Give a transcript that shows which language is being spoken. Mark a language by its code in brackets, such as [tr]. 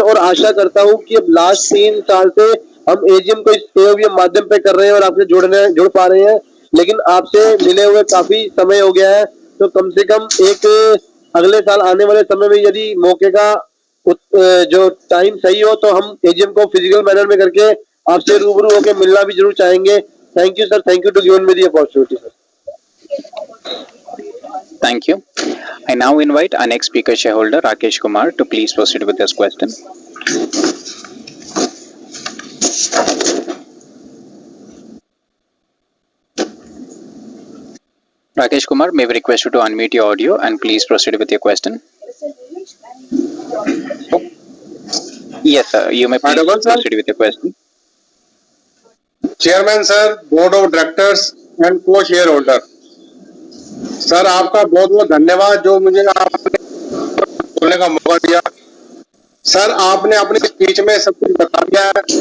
[hi] और आशा करता हूँ कि अब लास्ट 3 साल से हम एजीएम को इस एओवीएम माध्यम पे कर रहे हैं और आपसे जुड़ पा रहे हैं, लेकिन आपसे मिले हुए काफी समय हो गया है, तो कम से कम एक अगले साल आने वाले समय में यदि मौके का जो टाइम सही हो तो हम एजीएम को फिजिकल मैनर में करके आपसे रूबरू होकर मिलना भी जरूर चाहेंगे। [en] Thank you sir, thank you to given me the opportunity sir. Thank you. I now invite our next speaker shareholder Rakesh Kumar to please proceed with this question. Rakesh Kumar, may we request you to unmute your audio and please proceed with your question. Yes, sir. You may please proceed with your question. [hi] Chairman sir, board of directors and को share holder sir, आपका बहुत बहुत धन्यवाद जो मुझे आपने बोलने का मौका दिया। सर, आपने अपनी स्पीच में सब कुछ बता दिया है।